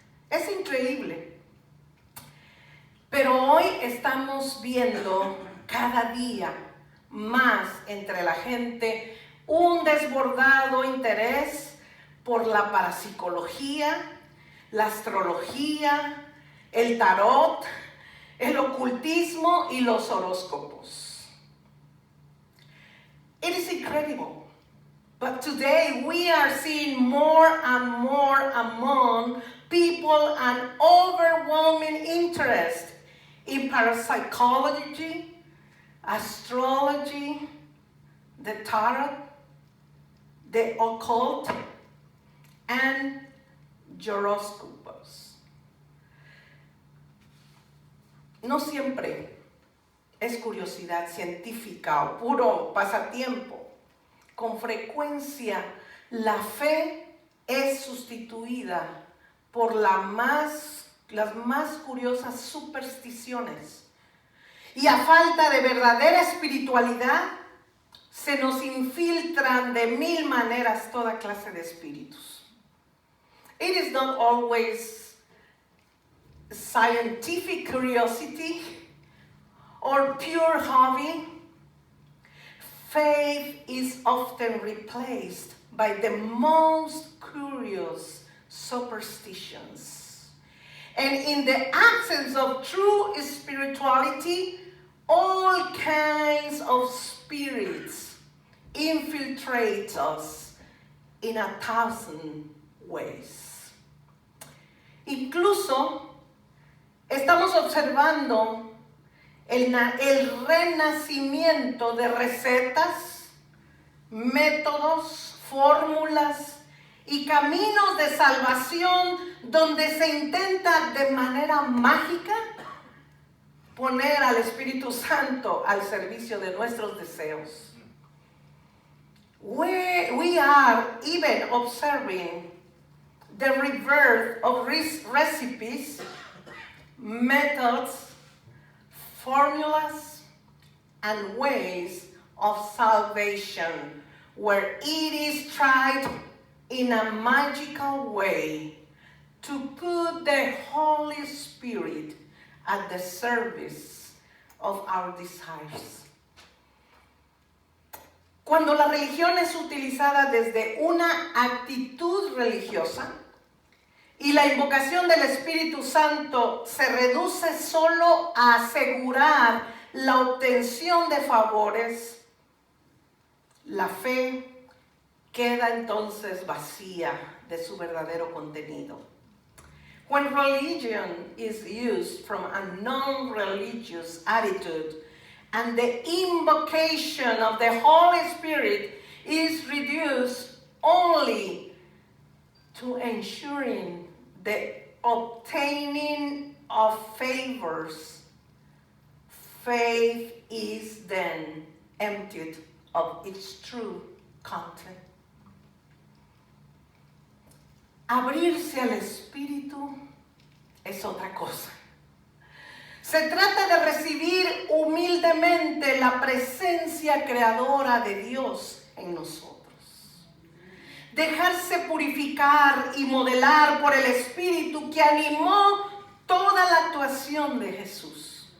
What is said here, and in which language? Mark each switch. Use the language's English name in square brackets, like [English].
[Spanish] Es increíble. Pero hoy estamos viendo cada día más entre la gente un desbordado interés por la parapsicología, la astrología, el tarot, el ocultismo y los horóscopos. [English] It is incredible, but today we are seeing more and more among people an overwhelming interest in parapsychology, astrology, the tarot, the occult, and horoscopos. [Spanish] No siempre es curiosidad científica o puro pasatiempo. Con frecuencia, la fe es sustituida por las más curiosas supersticiones. Y a falta de verdadera espiritualidad, se nos infiltran de mil maneras toda clase de espíritus. [English] It is not always scientific curiosity or pure hobby. Faith is often replaced by the most curious superstitions. And in the absence of true spirituality, all kinds of spirits infiltrate us in 1,000 ways. [Spanish] Incluso estamos observando el renacimiento de recetas, métodos, fórmulas y caminos de salvación donde se intenta de manera mágica poner al Espíritu Santo al servicio de nuestros deseos. [English] We are even observing the rebirth of recipes, methods, formulas, and ways of salvation where it is tried in a magical way to put the Holy Spirit at the service of our desires. [Spanish] Cuando la religión es utilizada desde una actitud religiosa y la invocación del Espíritu Santo se reduce solo a asegurar la obtención de favores, la fe queda entonces vacía de su verdadero contenido. [English] When religion is used from a non-religious attitude and the invocation of the Holy Spirit is reduced only to ensuring the obtaining of favors, faith is then emptied of its true content. [Spanish] Abrirse al Espíritu es otra cosa. Se trata de recibir humildemente la presencia creadora de Dios en nosotros. Dejarse purificar y modelar por el Espíritu que animó toda la actuación de Jesús.